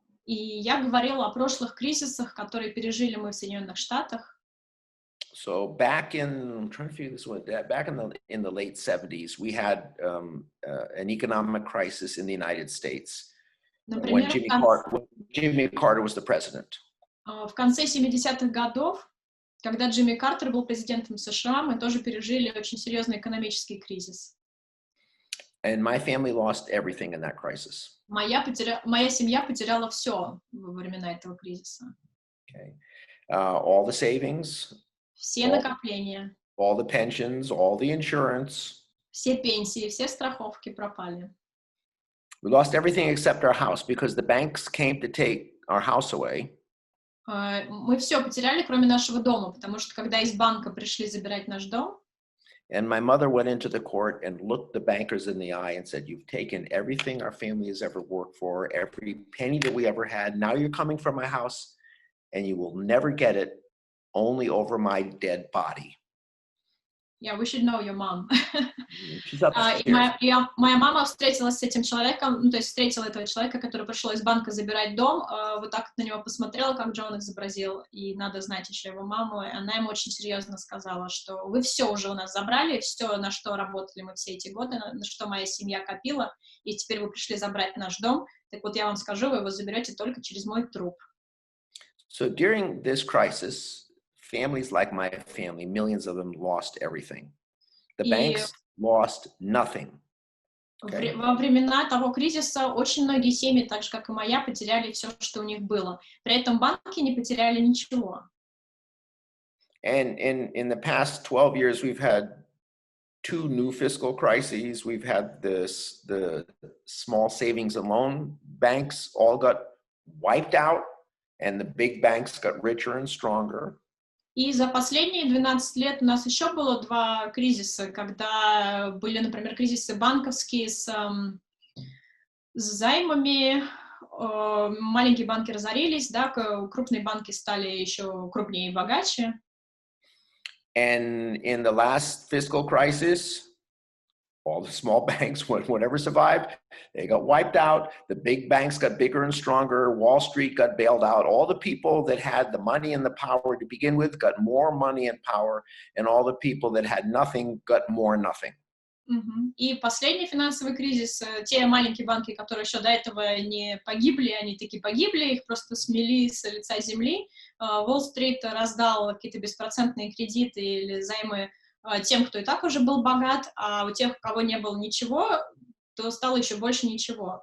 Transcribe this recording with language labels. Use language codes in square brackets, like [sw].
[ru] И я говорила о прошлых кризисах, которые пережили мы в Соединенных Штатах. [en] So back in, I'm trying to figure this one, back in the late 70s, we had an economic crisis in the United States when Jimmy Carter was the president. [ru] В конце 70-х годов, когда Джимми Картер был президентом США, мы тоже пережили очень серьезный экономический кризис. [en] And my family lost everything in that crisis. [ru] Моя семья потеряла все во времена этого кризиса. [en] Okay. All the savings, [ru] все накопления, [en] all the pensions, all the insurance. [ru] Все пенсии, все страховки пропали. [en] We lost everything except our house because the banks came to take our house away. [ru] Мы все потеряли, кроме нашего дома, потому что когда из банка пришли забирать наш дом, [en] and my mother went into the court and looked the bankers in the eye and said, "You've taken everything our family has ever worked for, every penny that we ever had. Now you're coming from my house, and you will never get it, only over my dead body." Yeah, we should know your mom. [ru] Моя мама встретилась с этим человеком, ну, то есть встретила этого человека, который пришел из банка забирать дом, вот так на него посмотрела, как Джон изобразил, и надо знать еще его маму, и она ему очень серьезно сказала, что вы все уже у нас забрали, все, на что работали мы все эти годы, на что моя семья копила, и теперь вы пришли забрать наш дом, так вот я вам скажу, вы его заберете только через мой труп. [en] So during this crisis, families like my family, millions of them lost everything. The banks lost nothing. Okay? [ru] Во времена того кризиса очень многие семьи, так же как и моя, потеряли все, что у них было. При этом банки не потеряли ничего. [en] And in the past 12 years, we've had 2 new fiscal crises. We've had the small savings and loan banks all got wiped out, and the big banks got richer and stronger. [ru] И за последние 12 лет у нас еще было 2 кризиса, когда были, например, кризисы банковские с займами, маленькие банки разорились, да, крупные банки стали еще крупнее и богаче. [en] And in the last fiscal crisis, all the small banks, whatever survived, they got wiped out. The big banks got bigger and stronger. Wall Street got bailed out. All the people that had the money and the power to begin with got more money and power, and all the people that had nothing got more nothing. [ru] И последний финансовый кризис, те маленькие банки, которые еще до этого не погибли, они таки погибли, их просто смели с лица земли. Уолл-стрит раздал какие-то беспроцентные кредиты или займы тем, кто и так уже был богат, а у тех, у кого не было ничего, то стало еще больше ничего.